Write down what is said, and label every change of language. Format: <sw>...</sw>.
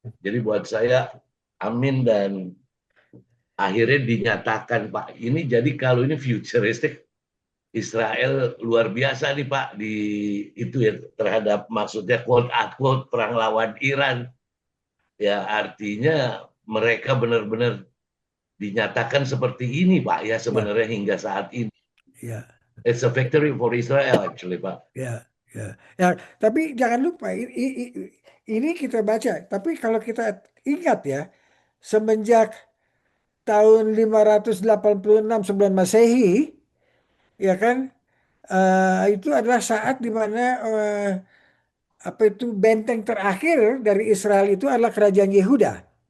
<id>Jadi buat saya, amin, dan akhirnya dinyatakan Pak, ini jadi kalau ini futuristik, Israel luar biasa nih Pak di itu ya terhadap maksudnya quote unquote perang lawan Iran. Ya artinya mereka benar-benar dinyatakan seperti ini Pak ya sebenarnya hingga saat ini. Ya.</id> <en>It's a victory for Israel actually Pak.</en> <id>Ya, ya. Ya, tapi jangan lupa ini kita baca, tapi kalau kita ingat ya, semenjak tahun 586 sebelum Masehi, ya kan, itu adalah saat di mana apa itu benteng terakhir dari Israel itu adalah kerajaan Yehuda.</id>